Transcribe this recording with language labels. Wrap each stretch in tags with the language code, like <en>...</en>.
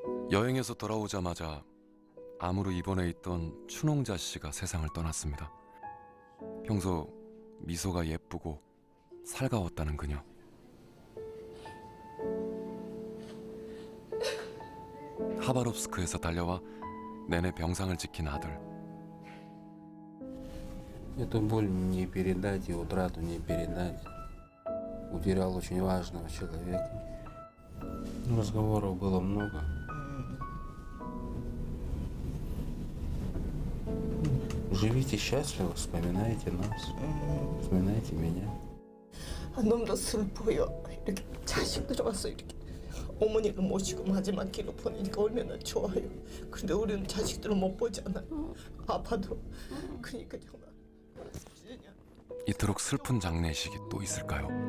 <ko>여행에서 돌아오자마자 암으로 입원해 있던 춘홍자 씨가 세상을 떠났습니다. 평소 미소가 예쁘고 살가웠다는 그녀. 하바롭스크에서 달려와 내내 병상을 지킨 아들.</ko> <ru>Эту боль не передать и утрату не передать. Утерял очень важного человека. Разговоров было много. Живите счастливо, вспоминайте нас, вспоминайте меня.</ru> <ko>너무도 슬퍼요. 이렇게 자식들 와서 이렇게 어머니가 모시고 마지막 길을 보내니까 얼마나 좋아요. 근데 우리는 자식들을 못 보잖아요. 아파도. 그러니까 정말. 이토록 슬픈 장례식이 또 있을까요?</ko>